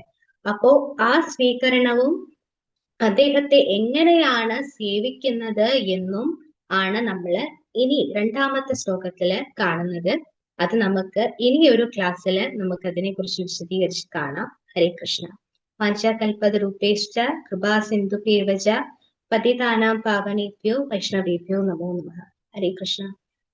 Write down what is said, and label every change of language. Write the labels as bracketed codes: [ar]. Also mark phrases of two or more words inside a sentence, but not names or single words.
[ml] അപ്പോ ആ സ്വീകരണവും അദ്ദേഹത്തെ എങ്ങനെയാണ് സേവിക്കുന്നത് എന്നും ആണ് നമ്മള് ഇനി രണ്ടാമത്തെ ശ്ലോകത്തില് കാണുന്നത്. അത് നമുക്ക് ഇനി ഒരു ക്ലാസ്സില് നമുക്ക് അതിനെ കുറിച്ച് വിശദീകരിച്ച് കാണാം. [sa] हरे कृष्ण। वाञ्छाकल्पतरुपेश्च कृपा सिन्धुभ्येव च पतितानां पावनेभ्यो वैष्णवेभ्यो नमो नमः. हरे कृष्ण.